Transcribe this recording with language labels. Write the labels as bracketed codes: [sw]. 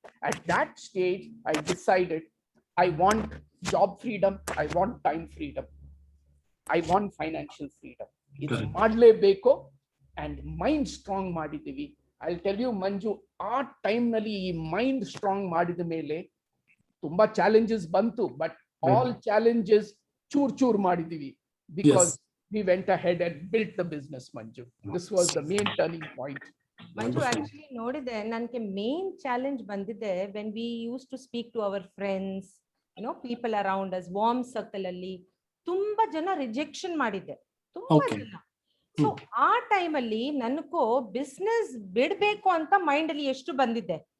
[en] At that stage I decided, I want job freedom, I want time freedom, I want financial freedom. [kn] ಇದು ಮಾಡ್ಲೇಬೇಕು. And mind strong ಮಾಡಿದ್ದೀವಿ. [en] I tell you [kn] ಮಂಜು, ಆ time ನಲ್ಲಿ ಈ mind strong ಮಾಡಿದ ಮೇಲೆ ತುಂಬಾ ಚಾಲೆಂಜಸ್ ಬಂತು, [en] but all challenges [kn] ಚೂರ್ ಮಾಡಿದೀವಿ [en] Because we went ahead and built the business, Manju. This was the main turning point. [kn] Manju actually ನೋಡಿದೆ ನನ್ಗೆ ಮೇನ್ ಚಾಲೆಂಜ್ ಬಂದಿದೆ [en] when we use to speak to our friends people around us [kn] warm circle ಅಲ್ಲಿ ತುಂಬಾ ಜನ rejection ಮಾಡಿದೆ ತುಂಬಾ ಜನ. So ಆ ಟೈಮ್ ಅಲ್ಲಿ ನನಗೂ ಬಿಸ್ನೆಸ್ ಬಿಡ್ಬೇಕು ಅಂತ ಮೈಂಡ್ ಅಲ್ಲಿ ಎಷ್ಟು ಬಂದಿದೆ.